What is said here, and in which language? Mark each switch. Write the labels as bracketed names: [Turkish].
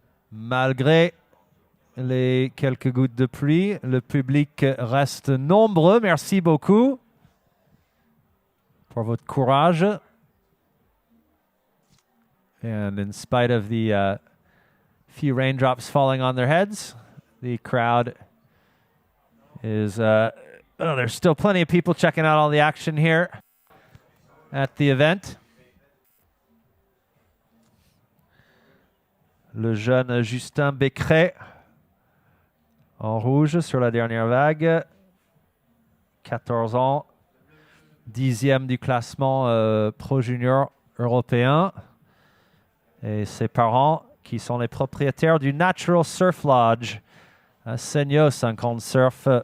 [French] Malgré les quelques gouttes de pluie, le public reste nombreux. Merci beaucoup pour votre courage. [English] And in spite of the few raindrops falling on their heads, the crowd is there's still plenty of people checking out all the action here at the event. [French] Le jeune Justin Becret en rouge sur la dernière vague, 14 ans, 10e du classement pro junior européen, et ses parents qui sont les propriétaires du Natural Surf Lodge à Seignos, un compte surf.